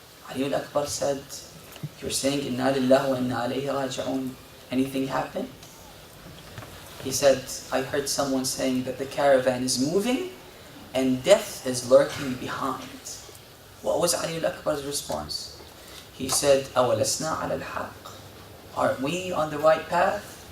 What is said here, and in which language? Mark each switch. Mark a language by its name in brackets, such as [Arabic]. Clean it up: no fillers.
[English] Ali al-Akbar said, you're saying [Arabic] Inna lillahi wa inna alayhi raji'un. [English] Anything happened? He said, I heard someone saying that the caravan is moving and death is lurking behind. What was Ali al-Akbar's response? [Arabic] He said, أَوَلَسْنَا عَلَى الْحَقِّ. [English] Aren't we on the right path?